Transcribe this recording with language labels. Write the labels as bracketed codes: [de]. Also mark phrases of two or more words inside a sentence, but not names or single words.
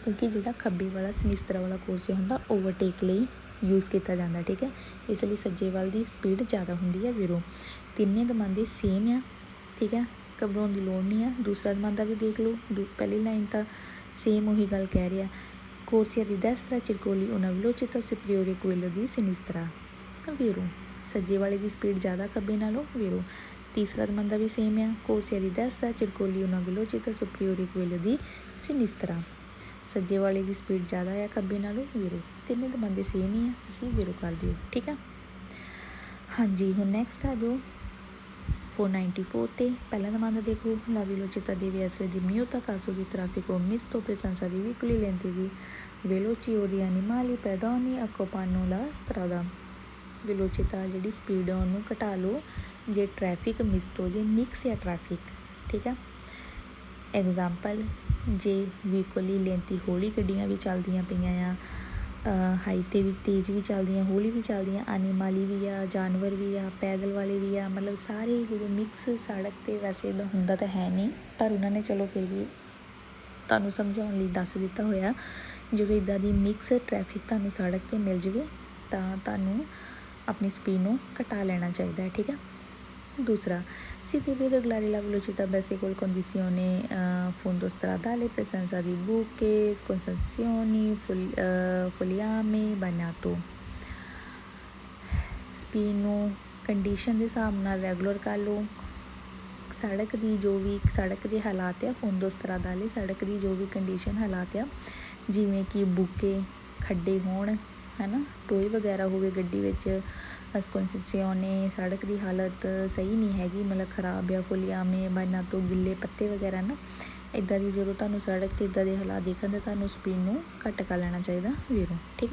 [pa] ਕਿਉਂਕਿ ਜਿਹੜਾ ਖੱਬੇ ਵਾਲਾ ਸਨਿਸਤਰਾ ਵਾਲਾ ਕੋਰਸੀਆ ਹੁੰਦਾ ਓਵਰਟੇਕ ਲਈ ਯੂਜ਼ ਕੀਤਾ ਜਾਂਦਾ, ਠੀਕ ਹੈ। ਇਸ ਲਈ ਸੱਜੇ ਵੱਲ ਦੀ ਸਪੀਡ ਜ਼ਿਆਦਾ ਹੁੰਦੀ ਹੈ ਵੀਰੋ। ਤਿੰਨੇ ਦਮਾਂਦੇ ਸੇਮ ਆ, ਠੀਕ ਹੈ, ਘਬਰਾਉਣ ਦੀ ਲੋੜ ਨਹੀਂ ਆ। ਦੂਸਰਾ ਦਮਾਂਦਾ ਵੀ ਦੇਖ ਲਓ, ਪਹਿਲੀ ਲਾਈਨ ਤਾਂ ਸੇਮ ਉਹੀ ਗੱਲ ਕਹਿ ਰਿਹਾ, [it] corsia di destra circoli una velocità superiore a quella di sinistra, vero। [pa] ਸੱਜੇ ਵਾਲੇ ਦੀ ਸਪੀਡ ਜ਼ਿਆਦਾ ਖੱਬੇ ਨਾਲੋਂ, vero। ਤੀਸਰਾ ਦਮਾਂਦਾ ਵੀ ਸੇਮ ਆ, [it] corsia di destra circoli una velocità superiore a quella di sinistra, [pa] ਸੱਜੇ ਵਾਲੇ ਦੀ ਸਪੀਡ ਜ਼ਿਆਦਾ ਆ ਖੱਬੇ ਨਾਲੋਂ, vero। ਤਿੰਨੇ ਦਮਾਂਦੇ ਸੇਮ ਹੀ ਆ, ਤੁਸੀਂ vero ਕਰ ਦਿਓ, ਠੀਕ ਆ। ਹਾਂਜੀ, ਹੁਣ ਨੈਕਸਟ ਆ ਜਾਓ 494 ਤੇ। ਪਹਿਲਾ ਦਮਾਂਦਾ ਦੇਖੋ, [it] la velocità deve essere diminuita a caso di traffico misto, presenza di veicoli lenti di veloci o di animali pedoni occupano la strada। [pa] velocità ਜਿਹੜੀ ਸਪੀਡ ਆ ਉਹਨੂੰ ਘਟਾ ਲਓ ਜੇ ਟ੍ਰੈਫਿਕ ਮਿਸਟ ਹੋ ਜੇ, ਮਿਕਸ ਜਾਂ ਟ੍ਰੈਫਿਕ, ਠੀਕ ਆ। ਐਗਜ਼ਾਮਪਲ, ਜੇ [it] veicoli lenti [pa] ਹੌਲੀ ਗੱਡੀਆਂ ਵੀ ਚੱਲਦੀਆਂ ਪਈਆਂ ਆ, ਹਾਈ 'ਤੇ ਵੀ ਤੇਜ਼ ਵੀ ਚੱਲਦੀਆਂ, ਹੌਲੀ ਵੀ ਚੱਲਦੀਆਂ, ਐਨੀਮਲ ਵੀ ਆ, ਜਾਨਵਰ ਵੀ ਆ, ਪੈਦਲ ਵਾਲੇ ਵੀ ਆ, ਮਤਲਬ ਸਾਰੇ ਜਿਹੜੇ ਮਿਕਸ ਸੜਕ 'ਤੇ ਵੈਸੇ ਇੱਦਾਂ ਹੁੰਦਾ ਤਾਂ ਹੈ ਨਹੀਂ, ਪਰ ਉਹਨਾਂ ਨੇ ਚਲੋ ਫਿਰ ਵੀ ਤੁਹਾਨੂੰ ਸਮਝਾਉਣ ਲਈ ਦੱਸ ਦਿੱਤਾ ਹੋਇਆ। ਜਿਵੇਂ ਇੱਦਾਂ ਦੀ ਮਿਕਸ ਟ੍ਰੈਫਿਕ ਤੁਹਾਨੂੰ ਸੜਕ 'ਤੇ ਮਿਲ ਜਾਵੇ ਤਾਂ ਤੁਹਾਨੂੰ ਆਪਣੀ ਸਪੀਡ ਨੂੰ ਘਟਾ ਲੈਣਾ ਚਾਹੀਦਾ ਹੈ, ਠੀਕ ਹੈ। ਦੂਸਰਾ, [it] si deve regolare la velocità base col condizione fondo stradale, presenza di buche, sconsazioni, fogliame bagnato। [pa] ਸਪੀਡ ਨੂੰ ਕੰਡੀਸ਼ਨ ਦੇ ਹਿਸਾਬ ਨਾਲ ਰੈਗੂਲਰ ਕਰ ਲਓ। ਸੜਕ ਦੀ ਜੋ ਵੀ ਸੜਕ ਦੇ ਹਾਲਾਤ ਆ, [it] fondo stradale [pa] ਸੜਕ ਦੀ ਜੋ ਵੀ ਕੰਡੀਸ਼ਨ ਹਾਲਾਤ ਆ, ਜਿਵੇਂ ਕਿ ਬੂਕੇ, ਖੱਡੇ ਹੋਣ, ਹੈ ਨਾ, ਟੋਏ ਵਗੈਰਾ ਹੋਵੇ ਗੱਡੀ ਵਿੱਚ, ਸਕੋਂਸਿਓਨੇ ਸੜਕ ਦੀ ਹਾਲਤ ਸਹੀ ਨਹੀਂ ਹੈਗੀ, ਮਤਲਬ ਖਰਾਬ ਆ, [it] fogliame bagnato [pa] ਤੋਂ ਗਿੱਲੇ ਪੱਤੇ ਵਗੈਰਾ ਨਾ, ਇੱਦਾਂ ਦੀ ਜਦੋਂ ਤੁਹਾਨੂੰ ਸੜਕ 'ਤੇ ਇੱਦਾਂ ਦੇ ਹਾਲਾਤ ਦੇਖਣ ਤਾਂ ਤੁਹਾਨੂੰ ਸਪੀਡ ਨੂੰ ਘੱਟ ਕਰ ਲੈਣਾ ਚਾਹੀਦਾ ਵੀਰੋ, ਠੀਕ ਆ।